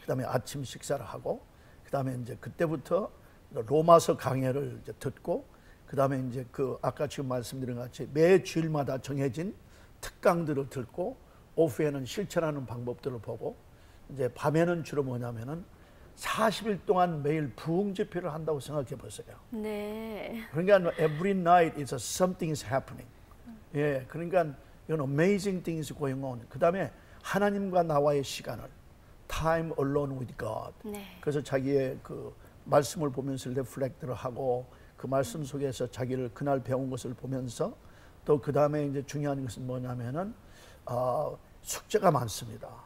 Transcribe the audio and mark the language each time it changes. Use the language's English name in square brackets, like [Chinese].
[Korean] 그 다음에 아침 식사를 하고, 그 다음에 이제 그때부터 로마서 강해를 이제 듣고, 그 다음에 이제 그 아까 지금 말씀드린 것 같이 매 주일마다 정해진 특강들을 듣고, 오후에는 실천하는 방법들을 보고, 이제 밤에는 주로 뭐냐면은 40일 동안 매일 부흥 집회를 한다고 생각해 보세요. 네. 그러니까 [English] every night is something is happening. [Korean] 예, 그러니까 이건 [English] amazing things going on. [Korean] 그 다음에 하나님과 나와의 시간을 [English] time alone with God. [Korean] 네. 그래서 자기의 그 말씀을 보면서 리플렉트를 하고 그 말씀 속에서 자기를 그날 배운 것을 보면서 또 그 다음에 이제 중요한 것은 뭐냐면은 숙제가 많습니다.